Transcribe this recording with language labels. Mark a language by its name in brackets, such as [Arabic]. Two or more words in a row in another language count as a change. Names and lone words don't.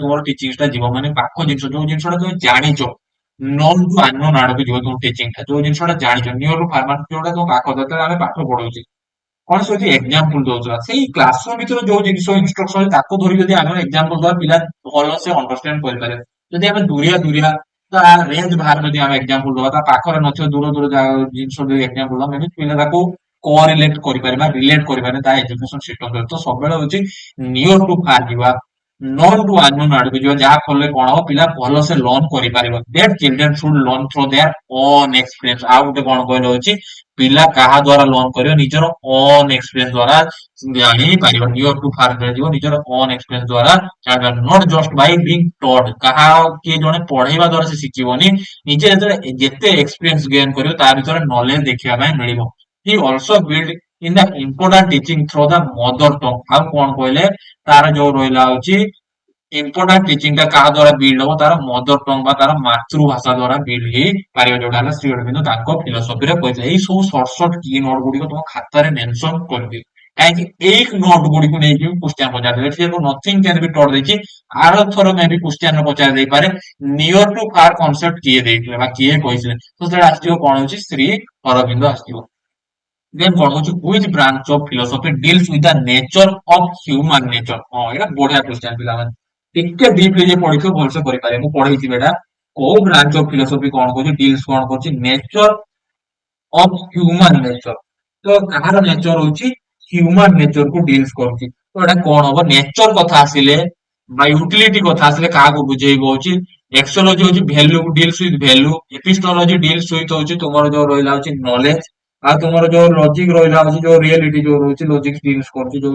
[Odia] ତୁମର ଟିଚିଂ ଟା ଯିବ ମାନେ ପାଖ ଜିନିଷ ଯୋଉ ଜିନିଷଟା ତମେ ଜାଣିଛ [English] known to unknown [Odia] ଆଡକୁ ଯିବ ତମ ଟିଚିଂ ଟା ଯୋଉ ଜିନିଷଟା ଜାଣିଛ [English] near to far [Odia] ମାନେ ଯୋଉଟା ତମ ପାଖ ଯେତେବେଳେ ଆମେ ପାଠ ପଢଉଛେ କଣ ସେ ହଉଛି ଏକ୍ସାମ୍ପଲ ଦଉଥିବା ସେଇ କ୍ଲାସରୁମ ଭିତରେ ଯୋଉ ଜିନିଷ ଇନଷ୍ଟ୍ରକ୍ସନ ଅଛି ତାକୁ ଧରି ଯଦି ଆମେ ଏକ୍ସାମ୍ପଲ ଦବା ପିଲା ଭଲସେ ଅଣ୍ଡରଷ୍ଟାଣ୍ଡ କରିପାରିବେ ଯଦି ଆମେ ଦୁରିଆ ତା ରେଞ୍ଜ ବାହାରେ ଯଦି ଆମେ ଏକ୍ସାମ୍ପଲ ଦବା ତା ପାଖରେ ନଥିବ ଦୂର ଜିନିଷ ଯଦି ଏକ୍ସାମ୍ପଲ ଦବା ମେ ବି ପିଲା ତାକୁ କୋରିଲେଟ କରିପାରିବା ରିଲେଟ କରିପାରିବା ତା [English] education system [Odia] ସହିତ ସବୁବେଳେ ହଉଛି [English] near to far [Odia] ଯିବା [English] known to unknown individual [Odia] ଯାହା ଫଳରେ କଣ ହବ ପିଲା ଭଲସେ ଲର୍ନ କରିପାରିବ [English] that children should learn through their own experience [Odia] ଆଉ ଗୋଟେ କଣ କହିଲେ ହଉଛି ପିଲା କାହା ଦ୍ଵାରା ଲର୍ନ କରିବ ନିଜର [English] own experience [Odia] ଦ୍ଵାରା ଜାଣିପାରିବ [English] near to far [Odia] ଯିବ ନିଜର [English] own experience [Odia] ଦ୍ଵାରା ଜାଣିପାରିବ [English] not just by being [Odia] taught କାହା କିଏ ଜଣେ ପଢେଇବା ଦ୍ଵାରା ସେ ଶିଖିବନି ନିଜେ ଯେତେବେଳେ ଯେତେ [English] experience gain [Odia] କରିବ ତା ଭିତରେ knowledge ଦେଖିବା ପାଇଁ ମିଳିବ [English] he also build in the important teaching through the mother tongue [Odia] ଆଉ କଣ କହିଲେ ତାର ଯୋଉ ରହିଲା ହଉଛି [English] important teaching [Odia] ଟା କାହା ଦ୍ଵାରା ବିଲ୍ଡ ହବ ତାର [English] mother tongue [Odia] ବା ତାର ମାତୃଭାଷା ଦ୍ଵାରା ବିଲ୍ଡ ହେଇପାରିବ ଯୋଉଟା ହେଲା ଶ୍ରୀ ଅରବିନ୍ଦ ତାଙ୍କ ଫିଲୋସଫିରେ କହିଥିଲେ ଏଇ ସବୁ [English] short short key note [Odia] ଗୁଡିକ ତମ ଖାତାରେ ମେନସନ କରିଦିଅ କାହିଁକି ଏଇ ନୋଟ ଗୁଡିକୁ ନେଇକି କ୍ୱେଶ୍ଚିନ୍ ପଚାରିଦେବେ ଏଠି [English] nothing can be taught [Odia] ଦେଇଛି ଆର ଥର ମେ ବି କ୍ୱେଶ୍ଚିନ୍ ପଚାରି ଦେଇପାରେ [English] near to far concept [Odia] କିଏ ଦେଇଥିଲେ ବା କିଏ କହିଥିଲେ ତ ସେଟା ଆସିଯିବ କଣ ହଉଛି ଶ୍ରୀ ଅରବିନ୍ଦ ଆସିଯିବ then କଣ ହଉଛି [English] which branch of philosophy deals with the nature of human nature [Odia] ହଁ ଏଇଟା ବଢିଆ କ୍ୱେଶ୍ଚିନ୍ ପିଲାମାନେ ଟିକେ ଡିପଲି ଯେ ପଢିଥିବ ଭଲସେ କରିପାରିବେ ମୁଁ ପଢେଇଥିବି ଏଇଟା କୋଉ [English] branch of philosophy [Odia] କଣ କରୁଛି ଡିଲ୍ସ କଣ କରୁଛି ନେଚର [English] of human nature [Odia] ତ କାହାର ନେଚର ହଉଛି [English] human nature [Odia] କୁ ଡିଲ୍ସ କରୁଛି ତ ଏଇଟା କଣ ହବ ନେଚର କଥା ଆସିଲେ ବା ୟୁଟିଲିଟି କଥା ଆସିଲେ କାହାକୁ ବୁଝେଇବ ହଉଛି ଏକ୍ସୋଲୋଜି ହଉଛି [English] value deals with value epistemology deals with [Odia] ହଉଛି ତୁମର ଯୋଉ ରହିଲା ହଉଛି ନଲେଜ ଆଉ ତୁମର ଯୋଉ ଲଜିକ ରହିଲା ହଉଛି ଯୋଉ ରିଆଲିଟି ଯୋଉ ରହୁଛି [English] logic deals [Odia] କରୁଛି ଯୋଉ